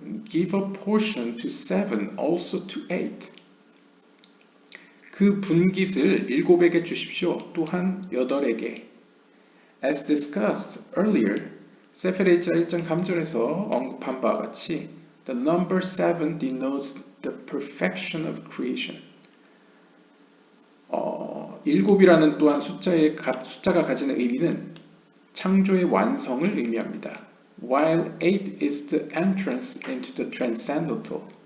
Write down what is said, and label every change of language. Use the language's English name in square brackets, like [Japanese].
[English] Give a portion to 7, also to 8. [Korean] 그 분깃을 7에게 주십시오. 또한 8에게. [English] As discussed earlier, 세페레이자 1장 3절에서 언급한 바와 같이 The number 7 denotes the perfection of creation. [Korean] 7이라는 또한 숫자가 가지는 의미는 창조의 완성을 의미합니다. [English] While 8 is the entrance into the transcendental.